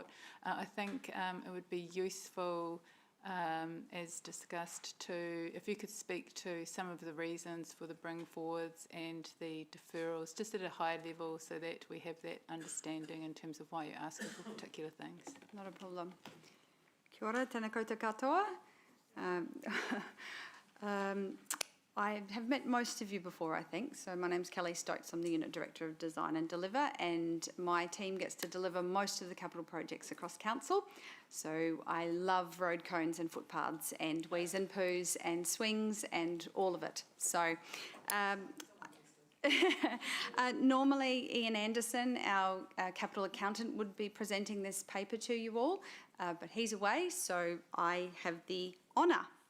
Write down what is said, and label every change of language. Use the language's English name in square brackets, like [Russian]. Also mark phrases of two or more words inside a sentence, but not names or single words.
[English] I think it would be useful, as discussed, to if you could speak to some of the reasons for the bring forwards and the deferrals, just at a high level, so that we have that understanding in terms of why you're asking for particular things. Not a problem. [Māori] Kia ora, tēnā koutou katoa. [English] I have met most of you before, I think. So my name's Kelly Stokes. I'm the Unit Director of Design and Deliver, and my team gets to deliver most of the capital projects across Council. So I love road cones and footpaths and wheeze and poos and swings and all of it. So normally Ian Anderson, our capital accountant, would be presenting this paper to you all, but he's away, so I have the honour.